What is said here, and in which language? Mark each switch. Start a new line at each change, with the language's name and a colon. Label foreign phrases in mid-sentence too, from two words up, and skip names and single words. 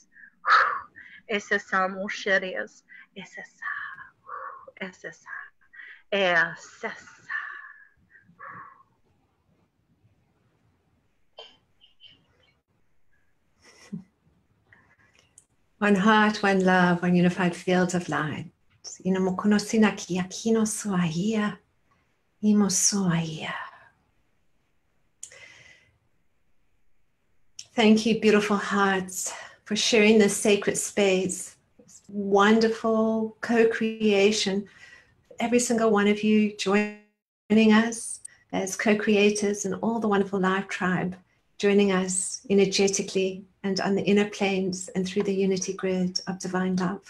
English: Esse são, mon chers. Esse One heart, one love, one unified field of light. Inamokonosina ki akino soahia. Imosoahia. Thank you, beautiful hearts, for sharing this sacred space, this wonderful co-creation. Every single one of you joining us as co-creators, and all the wonderful Life Tribe joining us energetically and on the inner planes and through the unity grid of divine love.